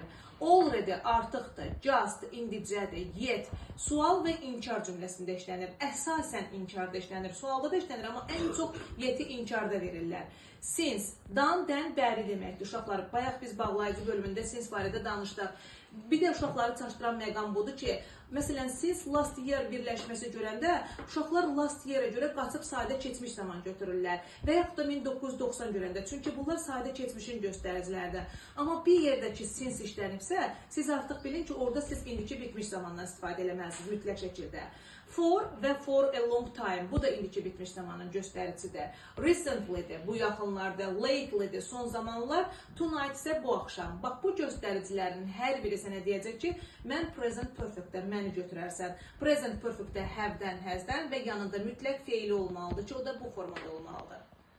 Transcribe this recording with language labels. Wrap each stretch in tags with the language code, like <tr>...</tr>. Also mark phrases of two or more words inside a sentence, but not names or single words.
<az>Already, artıqdır, just, indicədir, yet, sual və inkar cümləsində işlənir. Əsasən inkarda işlənir, sualda da işlənir, amma ən çox yeti inkarda verirlər. Since, dan, dən, bəri deməkdir. Uşaqlar, bayaq biz bağlayıcı bölümündə since barədə danışdıq. Bir də uşaqları çaşdıran məqam budur ki, məsələn,</az> <en>since last year</en> <az>birləşməsi görəndə uşaqlar</az> <en>last year-ə</en> <az>görə qaçıb sadə keçmiş zaman götürürlər və yaxud da 1990 görəndə. Çünki bunlar sadə keçmişin göstəriciləridir. Amma bir yerdə ki, since işlənibsə, siz artıq bilin ki, orada siz indiki bitmiş zamandan istifadə eləməlisiniz mütləq şəkildə.</az> <en>For və for a long time,</en> <az>bu da indiki bitmiş zamanın göstəricisidir. Recently-dir, bu yaxınlarda, lately-dir, son zamanlar, tonight isə bu axşam. Bax, bu göstəricilərin hər biri sənə deyəcək ki, mən</az> <en>present perfect-də</en> <az>məni götürərsən.</az> <en>Present perfect-də</en> <az>have-dən, has-dən və yanında mütləq feili olmalıdır ki, o da bu formada olmalıdır.</az>